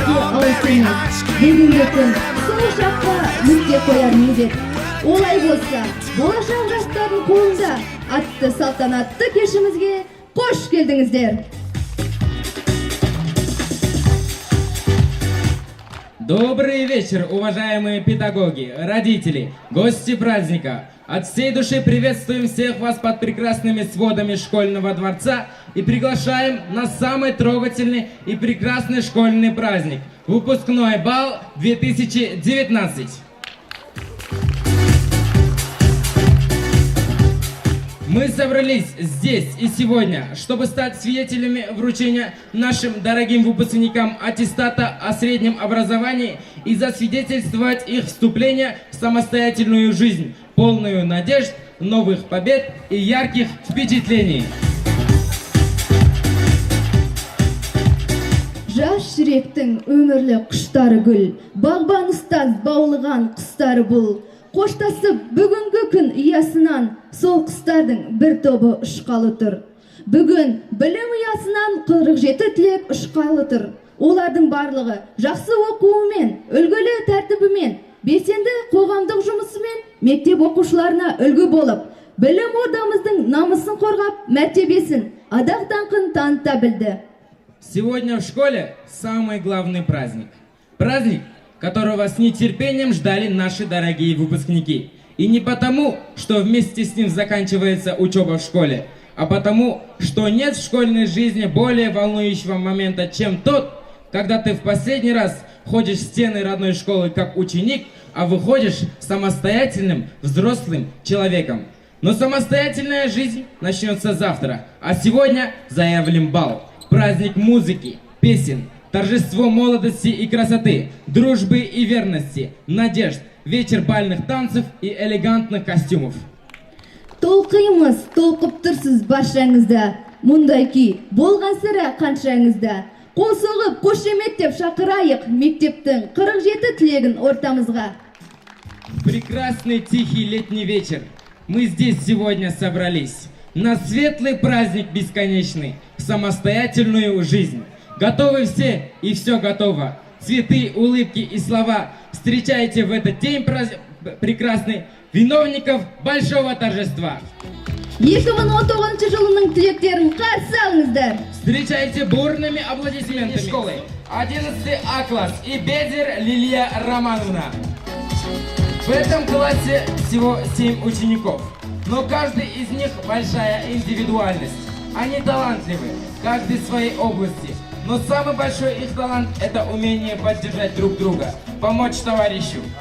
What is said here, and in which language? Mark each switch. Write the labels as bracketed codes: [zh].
[kk] Бүгінгі күн сол шаққа нүкте қояр мезет. Олай болса, болашақ жастардың қолында атты салтанатты кешімізге қош келдіңіздер. [ru] Добрый вечер, уважаемые педагоги, родители, гости праздника. От всей души приветствуем всех вас под прекрасными сводами школьного дворца и приглашаем на самый трогательный и прекрасный школьный праздник – выпускной бал 2019. Мы собрались здесь и сегодня, чтобы стать свидетелями вручения нашим дорогим выпускникам аттестата о среднем образовании и засвидетельствовать их вступление в самостоятельную жизнь, полную надежд, новых побед и ярких впечатлений. [kk] Жас жүректің өмірлі құштары гүл, бағбан ұстаз баулыған құстары бұл. Қоштасып бүгінгі күн ұясынан сол құстардың бір тобы ұшқалы тұр. Бүгін білім ұясынан 47 түлек ұшқалы тұр. Олардың барлығы жақсы оқуымен, үлгілі тәртібімен, белсенді қоғамдық жұмысымен мектеп оқушыларына үлгі болып, білім ордамыздың намысын қорғап, мәртебесін, адақ даңқын таныта білді. [ru] Сегодня в школе самый главный праздник. Праздник, которого с нетерпением ждали наши дорогие выпускники. И не потому, что вместе с ним заканчивается учеба в школе, а потому, что нет в школьной жизни более волнующего момента, чем тот, когда ты в последний раз ходишь в стены родной школы как ученик, а выходишь самостоятельным взрослым человеком. Но самостоятельная жизнь начнется завтра, а сегодня заявлен бал. Праздник музыки, песен, торжество молодости и красоты, дружбы и верности, надежд, вечер бальных танцев и элегантных костюмов. [kk] Толқимыз, толқып тұрсыз баршаңызда, мұндай күй болған сірә қаншаңызда. Қол соғып, қошеметтеп шақырайық мектептің 47 түлегін ортамызға. [ru] Прекрасный тихий летний вечер. Мы здесь сегодня собрались на светлый праздник бесконечный, в самостоятельную жизнь. Готовы все и все готово. Цветы, улыбки и слова. Встречайте в этот день прекрасный виновников большого торжества. [kk] 2019 жылының түлектерін қарсы алыңыздар. [ru] Встречайте бурными аплодисментами школы 11 А класс и Бедер Лилия Романовна. В этом классе всего 7 учеников, но каждый из них большая индивидуальность. Они талантливы, каждый в своей области. Но самый большой их талант – это умение поддержать друг друга, помочь товарищу.